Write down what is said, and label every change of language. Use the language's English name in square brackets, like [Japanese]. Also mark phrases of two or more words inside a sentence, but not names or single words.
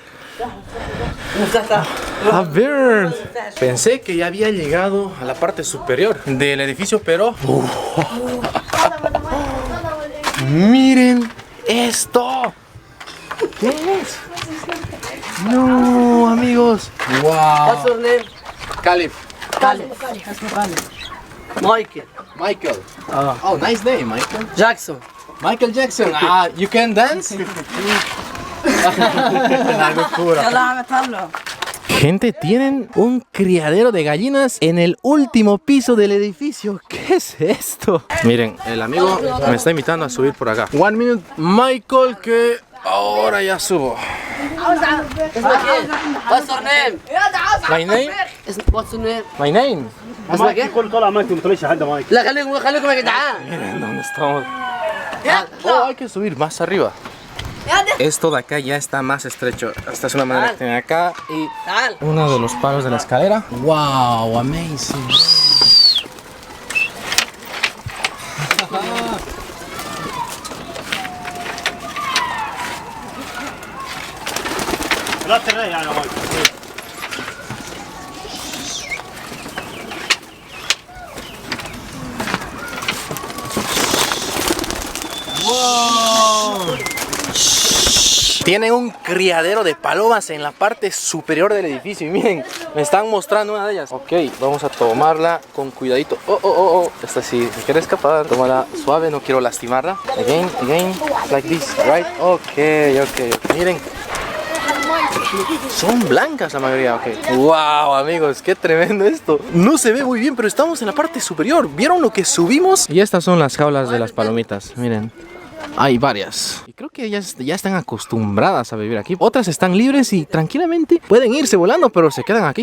[Spanish] A ver, pensé que ya había llegado a la parte superior del edificio, pero miren esto. ¿Qué es? No, amigos. [English] Wow. Caliph. Michael. Oh, nice name, Michael. Jackson. Michael Jackson. You can dance? [Spanish] La locura. Gente, tienen un criadero de gallinas en el último piso del edificio. ¿Qué es esto? Miren, el amigo me está invitando a subir por acá. 1 minute, Michael, que ahora ya subo. [English] What's your name? My name? What's your name? My name. [Arabic] اسمك ايه؟ كل طلع مايك ما طلعش حد مايك. لا خليكم يا جدعان. [Spanish] Miren dónde estamos. Oh, hay que subir más arriba. Esto de acá ya está más estrecho. Esta es una manera que tiene acá y uno de los palos de la escalera. [English] Wow, amazing. [Arabic] لا ترى يعني مايك. [Spanish] Tienen un criadero de palomas en la parte superior del edificio. Y miren, me están mostrando una de ellas. Ok, vamos a tomarla con cuidadito. Oh. Esta sí, se quiere escapar. Tómala suave, no quiero lastimarla. [English] Again, like this, right? [Spanish] Ok. Miren. Son blancas la mayoría, ok. Wow, amigos, qué tremendo esto. No se ve muy bien, pero estamos en la parte superior. ¿Vieron lo que subimos? Y estas son las jaulas de las palomitas, miren. Hay varias. Y creo que ellas ya están acostumbradas a vivir aquí. Otras están libres y tranquilamente pueden irse volando, pero se quedan aquí.